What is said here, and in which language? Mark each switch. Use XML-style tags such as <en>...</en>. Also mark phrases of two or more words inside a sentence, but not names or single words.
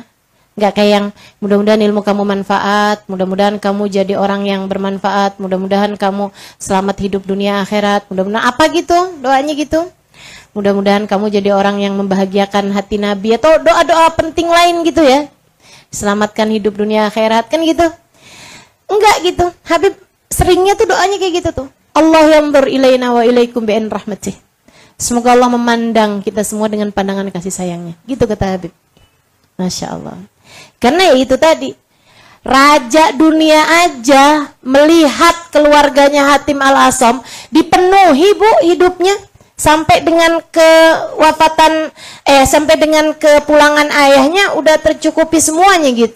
<id>Nggak kayak yang mudah-mudahan ilmu kamu manfaat, mudah-mudahan kamu jadi orang yang bermanfaat, mudah-mudahan kamu selamat hidup dunia akhirat, mudah-mudahan apa gitu, doanya gitu. Mudah-mudahan kamu jadi orang yang membahagiakan hati Nabi, atau doa-doa penting lain gitu ya. Selamatkan hidup dunia akhirat, kan gitu. Enggak gitu, Habib seringnya tuh doanya kayak gitu tuh.</id> <ar>الله ينظر إلينا وإليكم بعين رحمته.</ar> <id>Semoga Allah memandang kita semua dengan pandangan kasih sayangnya. Gitu kata Habib. Masya Allah. Karena ya itu tadi, raja dunia aja melihat keluarganya Hatim Al-Asom dipenuhi bu hidupnya sampai dengan kewafatan, sampai dengan kepulangan ayahnya udah tercukupi semuanya gitu.</id>